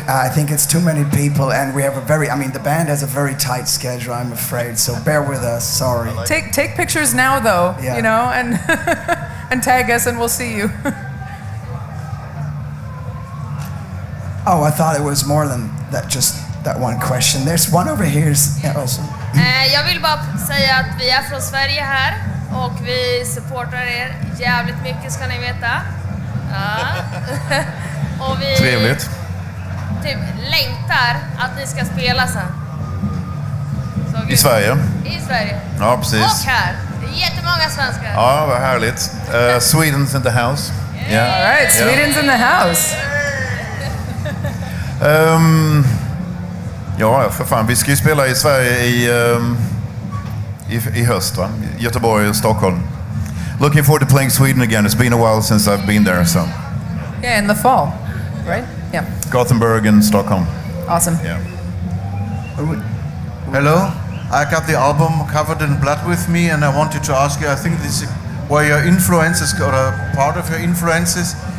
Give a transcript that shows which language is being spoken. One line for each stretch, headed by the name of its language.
English: I think it's too many people, and we have the band has a very tight schedule, I'm afraid, so bear with us, sorry. Take pictures now, though, Yeah. you know, and and tag us, and we'll see you. Oh, I thought it was more than that, just that one question. There's one over here also.
Swedish: Jag vill bara säga att vi är från Sverige här och vi supportar er jävligt mycket, ska ni veta. Ja. Och vi Trevligt. typ längtar att ni ska spela sen. Så I Sverige? I Sverige. Ja, precis. Och här. Det är jättemånga svenskar. Ja, vad härligt.
English: Sweden's in the house. Yeah. All right, Sweden's in the house.
Swedish: Ja, för fan. Vi ska ju spela i Sverige i höst, va? Göteborg och Stockholm.
English: Looking forward to playing Sweden again. It's been a while since I've been there, so. Yeah, in the fall, right? Yeah. Gothenburg and Stockholm. Awesome. Yeah. Hello, I got the album Covered in Blood with me, and I wanted to ask you, I think this were your influences, or a part of your influences.